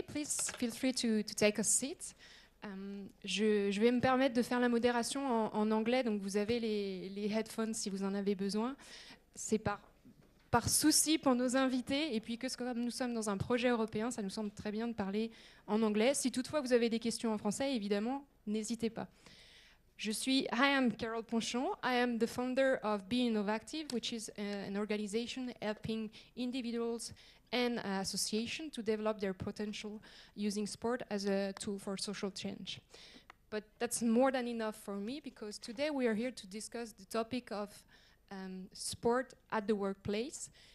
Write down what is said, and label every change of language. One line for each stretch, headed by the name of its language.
English: Please feel free to take a seat.
French: Je vais me permettre de faire la modération en anglais, donc vous avez les headphones si vous en avez besoin. C'est par souci pour nos invités, et puis que comme nous sommes dans un projet européen, ça nous semble très bien de parler en anglais. Si toutefois vous avez des questions en français, évidemment, n'hésitez pas.
English: I am Carole Ponchon. I am the founder of Be Innovative, which is an organization helping individuals and associations to develop their potential using sport as a tool for social change. But that's more than enough for me, because today we are here to discuss the topic of sport at the workplace.